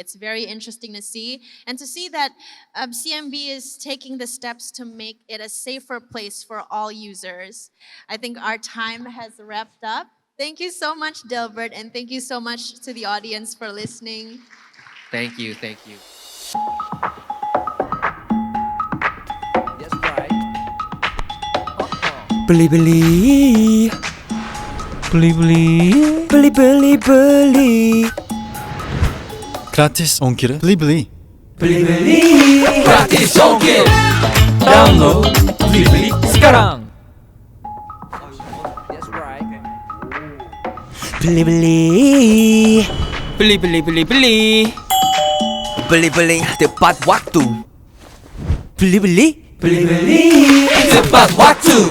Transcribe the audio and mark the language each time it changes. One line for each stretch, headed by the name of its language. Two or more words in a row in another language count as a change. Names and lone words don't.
English: It's very interesting to see, and to see that CMB is taking the steps to make it a safer place for all users. I think our time has wrapped up. Thank you so much, Delbert, and thank you so much to the audience for listening. Thank you. Thank you.
Indonesian: Beli-beli. Beli-beli. Beli-beli-beli. Gratis ongkir. Beli-beli. Beli-beli. Gratis ongkir. Download Beli-beli sekarang. Beli-beli. Beli-beli. Beli-beli tepat waktu. Beli-beli. Beli-beli. Tepat waktu.